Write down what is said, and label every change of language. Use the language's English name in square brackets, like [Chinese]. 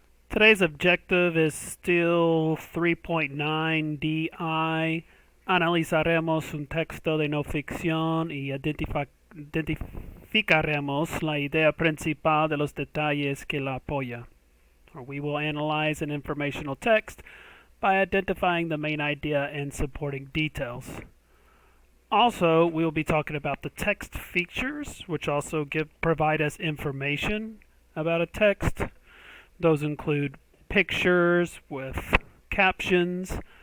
[English] Today's objective is still 3.9 DI. [Spanish] Analizaremos un texto de no ficción y identificaremos la idea principal de los detalles que la apoya. [English] Or we will analyze an informational text by identifying the main idea and supporting details. Also, we will be talking about the text features, which also provide us information about a text. Those include pictures with captions.